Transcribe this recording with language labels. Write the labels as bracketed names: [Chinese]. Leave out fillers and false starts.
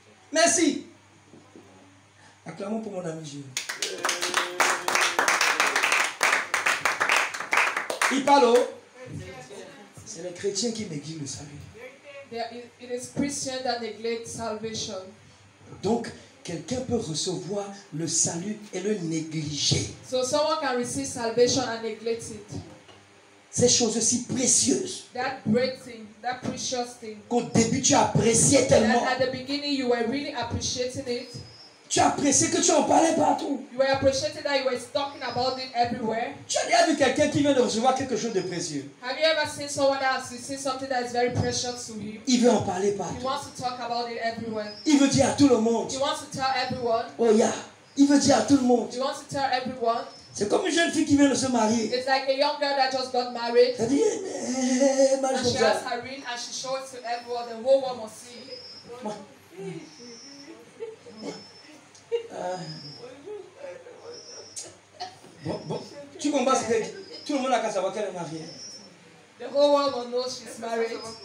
[French] Merci. Acclamons pour mon ami Jules. Il parle aux... C'est les chrétiens qui négligent le salut. [English] it is Christians that neglect salvation. [French] Donc, quelqu'un peut recevoir le salut et le négliger. [English] So someone can receive salvation and neglect it. [French] Ces choses si précieuses [English] That great thing, that precious thing. [French] qu'au début tu appréciais tellement. [English] That at the beginning you were really appreciating it. [French] Tu appréciais que tu en parlais partout. [English] You were appreciating that you were talking about it everywhere. [French] Tu as déjà vu quelqu'un qui vient de recevoir quelque chose de précieux. [English] Have you ever seen someone else see something that is very precious to him? [French] Il veut en parler [English] He [French] partout. [English] wants to talk about it everywhere. [French] Il veut dire à tout le monde. [English] He wants to tell everyone. Oh yeah. [French] Il veut dire à tout le monde. [English] He wants to tell everyone. [French] C'est comme une jeune fille qui vient de se marier. [English] It's like a young girl that just got married. [French] Elle dit, [English] And she has her ring and she shows it to everyone. The whole world must see it. [French] Bon, tu comprends ce que tout le monde a qu'à savoir qu'elle est mariée. [English] The whole world will know she's married.